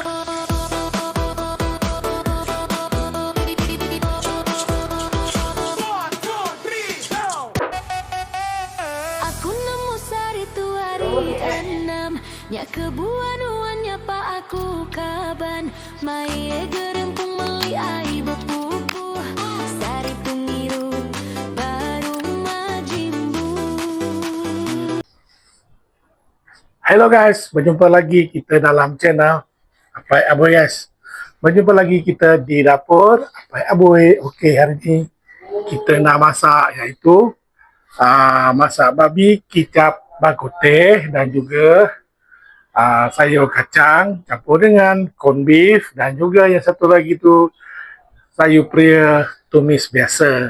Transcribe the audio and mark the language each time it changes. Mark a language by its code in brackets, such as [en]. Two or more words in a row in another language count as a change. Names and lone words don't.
[iba] Aku nemu sari tu hari enam. Nya kebuan-uannya pak aku kaban. Mai gerempung meli ai bepupuh. Sari pungiru baru majimbu. [en] Hello guys, [ms] berjumpa lagi kita dalam channel Apai Aboy guys. Berjumpa lagi kita di dapur Apai Aboy. Okey, hari ni kita nak masak iaitu masak babi kicap bakuteh dan juga sayur kacang campur dengan [en] corn beef [ms] dan juga yang satu lagi tu sayur pria tumis biasa.